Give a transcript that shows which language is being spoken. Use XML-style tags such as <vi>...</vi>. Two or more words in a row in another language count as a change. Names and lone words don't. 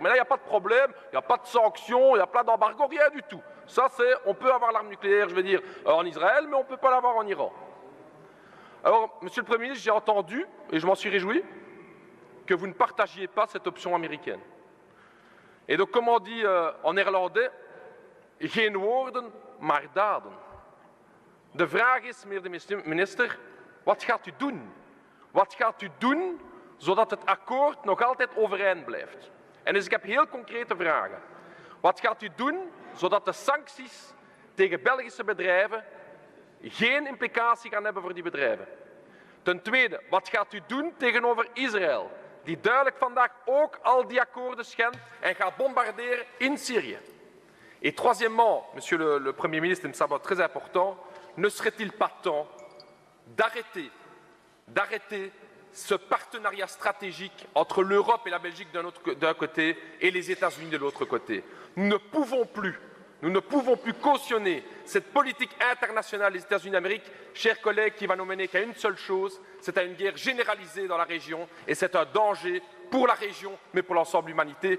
<fr>Mais là, il n'y a pas de problème, il n'y a pas de sanctions, il n'y a pas d'embargo, rien du tout. Ça, c'est, on peut avoir l'arme nucléaire, je veux dire, en Israël, mais on ne peut pas l'avoir en Iran. Alors, Monsieur le Premier ministre, j'ai entendu, et je m'en suis réjoui, que vous ne partagiez pas cette option américaine. Et donc, comme on dit en néerlandais,</fr> <nl>geen woorden, maar daden. De vraag is, meneer de minister, wat gaat u doen? Wat gaat u doen zodat het akkoord nog altijd overeind blijft? En dus ik heb heel concrete vragen. Wat gaat u doen zodat de sancties tegen Belgische bedrijven geen implicatie gaan hebben voor die bedrijven? Ten tweede, wat gaat u doen tegenover Israël, die duidelijk vandaag ook al die akkoorden schendt en gaat bombarderen in Syrië?</nl> <fr>Et troisièmement, Monsieur le Premier ministre, il me semble très important, ne serait-il pas temps d'arrêter ce partenariat stratégique entre l'Europe et la Belgique d'un côté et les États-Unis de l'autre côté? Nous ne pouvons plus cautionner cette politique internationale des États-Unis d'Amérique, chers collègues, qui va nous mener qu'à une seule chose, c'est à une guerre généralisée dans la région, et c'est un danger pour la région, mais pour l'ensemble de l'humanité.</fr>